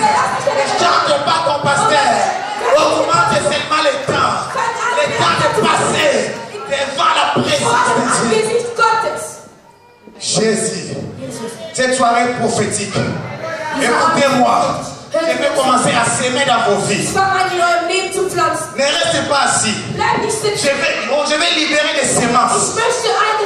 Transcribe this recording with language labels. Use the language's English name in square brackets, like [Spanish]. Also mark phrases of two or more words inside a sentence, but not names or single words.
[French] Ne change pas ton pasteur. Augmente seulement le temps. Le temps de passer devant la présence de Dieu. [German] Gesicht Gottes. [French] Jésus, cette soirée prophétique, écoutez-moi, je vais commencer à s'aimer dans vos vies. [German] Ich fange an, in eurem Leben zu pflanzen. [French] Ne restez pas assis. [German] Bleib nicht sitzen. [French] Je vais libérer des semences. [German] Ich möchte